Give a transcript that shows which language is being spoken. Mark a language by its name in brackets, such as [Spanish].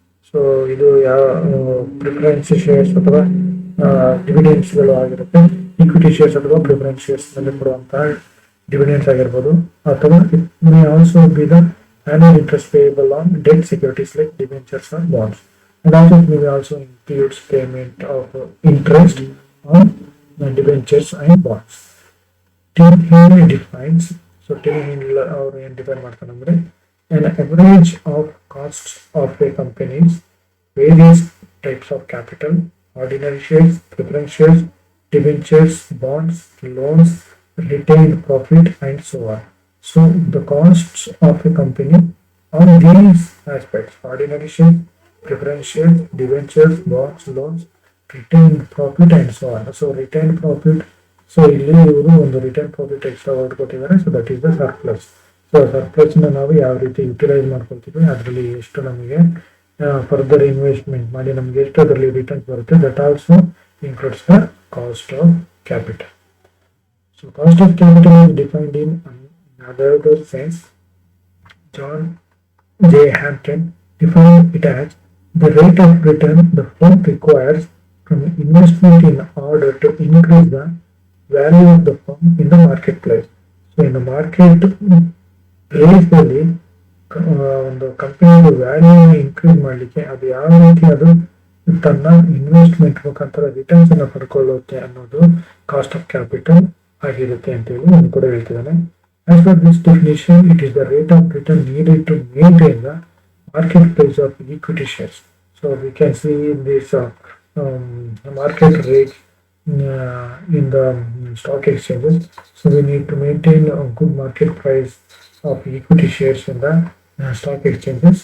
[Kannada] So ಇದು preference shares ಅಥವಾ ಡಿವಿಡೆಂಡ್ಸ್ಗಳು ಆಗಿರುತ್ತೆ. ಈಕ್ವಿಟಿ ಶೇರ್ಸ್ ಅಥವಾ ಪ್ರಿಫರೆನ್ಸ್ ಶೇರ್ಸ್ ನಲ್ಲಿ ಕೊಡುವಂತಹ ಡಿವಿಡೆಂಡ್ಸ್ ಆಗಿರ್ಬೋದು, ಅಥವಾ [English] It may also be the annual interest payable on debt securities like debentures or bonds. And also it may also includes payment of interest on debentures and bonds. Till here defines, so till here our define [Kannada] ಮಾಡ್ತಾನಂದ್ರೆ [English] an average of costs of a company's various types of capital, ordinary shares, preference shares, debentures, bonds, loans, retained profit, and so on. So the costs of a company on these aspects, ordinary shares, preference shares, debentures, bonds, loans, retained profit, and so on. So retained profit, so [Kannada] ಇಲ್ಲಿ ಇವರು ಒಂದು return profit extra word ಕೊಟ್ಟಿದ್ದಾರೆ. [English] So that is the surplus. [Kannada] So ಸರ್ಪ್ಲಸ್ನ ನಾವು ಯಾವ ರೀತಿ utilise ಮಾಡ್ಕೊಳ್ತೀವಿ, ಅದರಲ್ಲಿ ಎಷ್ಟು ನಮಗೆ ಫರ್ದರ್ ಇನ್ವೆಸ್ಟ್ಮೆಂಟ್ ಮಾಡಿ ನಮಗೆ ಎಷ್ಟು ಅದರಲ್ಲಿ ರಿಟರ್ನ್ಸ್ ಬರುತ್ತೆ, [English] That also includes the cost of capital. So cost of capital is defined in another sense. John J. Hampton defined it as the rate of return the firm requires from investment in order to increase the value of the firm in the marketplace. So in the market place [Kannada] ನಲ್ಲಿ ಒಂದು ಕಂಪನಿಯ value increase ಮಾಡಲಿಕ್ಕೆ ಅದು ಯಾವ ರೀತಿ ಅದು ತನ್ನ investment ಮುಖಾಂತರ ರಿಟರ್ನ್ಸ್ ಅನ್ನು ಪಡ್ಕೊಳ್ಳುತ್ತೆ ಅನ್ನೋದು ಕಾಸ್ಟ್ ಆಫ್ ಕ್ಯಾಪಿಟಲ್ ಆಗಿರುತ್ತೆ ಅಂತ ಹೇಳಿ ನಾನು ಕೂಡ ಹೇಳ್ತಿದ್ದಾನೆ. [English] As per this definition, it is the rate of return needed to maintain the market price of equity shares. So we can see this market rate in the stock exchanges. So we need to maintain a good market price of equity shares in the stock exchanges.